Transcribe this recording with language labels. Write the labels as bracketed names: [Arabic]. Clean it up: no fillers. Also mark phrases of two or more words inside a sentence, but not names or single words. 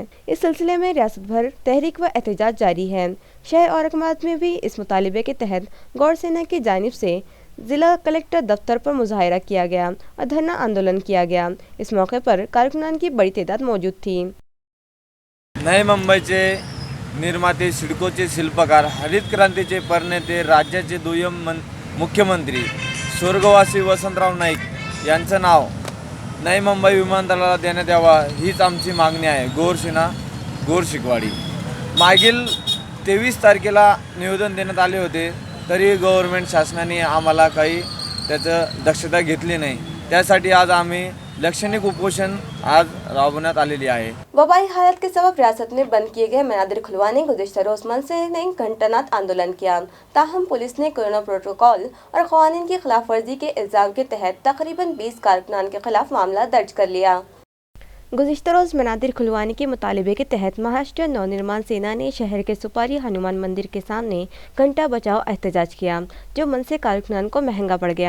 [Urdu] اس سلسلے میں ریاست بھر تحریک و احتجاج جاری ہے۔ شہر اورنگ آباد میں بھی اس مطالبے کے تحت گور سینا کی جانب سے ضلع کلکٹر دفتر پر مظاہرہ کیا گیا اور دھرنا آندولن کیا گیا۔ اس موقع پر کارکنان کی بڑی تعداد موجود تھی۔ [Marathi] नवी मुंबईचे निर्माते, सिडकोचे शिल्पकार, हरित क्रांतीचे प्रणेते, राज्याचे दुय्यम मुख्यमंत्री स्वर्गवासी वसंतराव नाईक यांचं नाव नवी मुंबई विमानतळाला देण्यात यावा हीच आमची मागणी आहे. गोरशिना गोरशिकवाडी. मागील 23 तारखेला निवेदन देण्यात आले होते, तरी गव्हर्नमेंट शासनाने आम्हाला काही त्याचं दक्षता घेतली नहीं. त्यासाठी आज आम्ही लक्षणिक उपोषण आज राबवण्यात आलेली आहे. [Urdu] وبائی حالت کے سبب ریاست میں بند کیے گئے منادر کھلوانے گزشتہ روز منسے نے گھنٹاناد آندولن کیا. تاہم پولیس نے [English] corona protocol [Urdu] اور قوانین کی خلاف ورزی کے الزام کے تحت تقریباً 20 کارکنان کے خلاف معاملہ درج کر لیا. گزشتہ روز منادر کھلوانے کے مطالبے کے تحت مہاراشٹر نونرمان سینا نے شہر کے سپاری ہنومان مندر کے سامنے گھنٹا بچاؤ احتجاج کیا، جو منسے کارکنان کو مہنگا پڑ گیا.